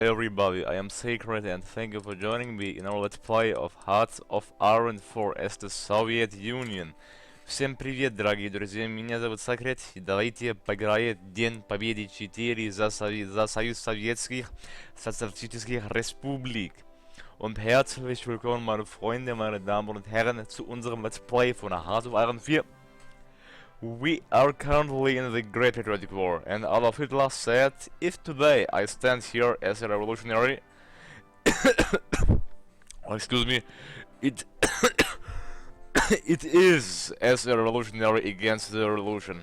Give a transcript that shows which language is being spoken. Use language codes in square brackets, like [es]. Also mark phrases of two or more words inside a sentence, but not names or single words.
[en] Everybody, I am Sacred and thank you for joining me in our let's play of Hearts of Iron IV as the Soviet Union. [ru] Всем привет, дорогие друзья, меня зовут Сакрет, и давайте поиграем День Победы 4 за Союз Советских Социалистических Республик. [de] Und herzlich willkommen, meine Freunde, meine Damen und Herren, zu unserem [en] Let's Play [de] von Hearts of Iron IV. [en] We are currently in the Great Patriotic War, and Adolf Hitler said, if today I stand here as a revolutionary, oh, excuse me, it is as a revolutionary against the revolution.